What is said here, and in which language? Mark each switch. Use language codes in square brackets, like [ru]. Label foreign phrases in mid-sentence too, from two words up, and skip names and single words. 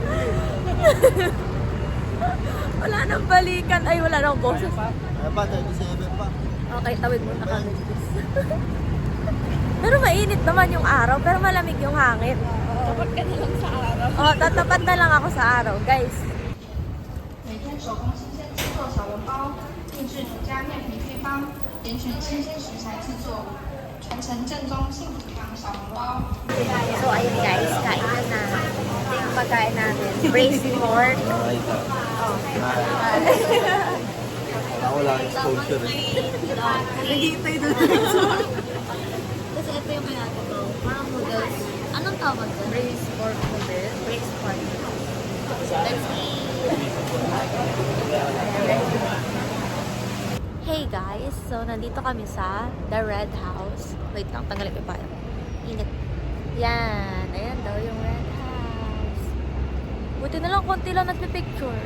[tl] Wala nang balikan. Ay, wala nang boses. Ay pa, 37 pa. Okay, tawid muna kami. Pero mainit naman yung araw, pero malamig yung hangin. Dapat ka na lang sa araw. Oh, tatapat na lang ako sa araw, guys. [zh] 每天手工新鲜制作小笼包，定制独家面皮配方，点选新鲜食材制作，传承正宗幸福堂小笼包。 [tl] So, ayun guys, kain na. Ito yung pagkain namin. [en] Braised pork. Oh. [tl] Wala exposure eh. Nagigitay doon. Kasi ito yung kinatin ko. [en] Parang noodles. [tl] Anong tawag doon? [en] Braised pork noodles. Braised pork. Let's eat. Hey guys, [tl] so nandito kami sa The Red House. Wait lang, tanggalin ko pa. Init. Yan, ayan daw yung Red House. Buti na lang, konti lang nagpipicture.